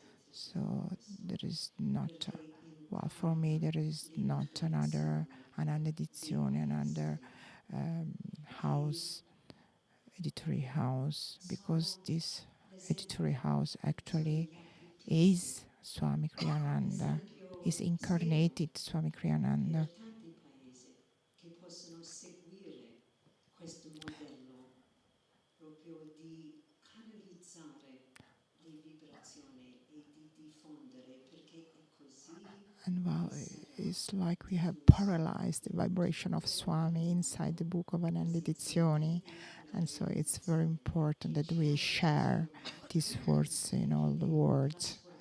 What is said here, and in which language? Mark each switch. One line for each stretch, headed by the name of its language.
English: So there is not, well, for me, there is not another Ananda Edizioni, another house, editorial house, because this editorial house actually is Swami Kriyananda, is incarnated Swami Kriyananda.
Italian: Che possono seguire questo modello proprio di canalizzare le vibrazioni e di diffondere, perché è così.
English: And well, it's like we have paralyzed the vibration of Swami inside the book of Ananda Edizioni. And so it's very important that we share these words in all the words.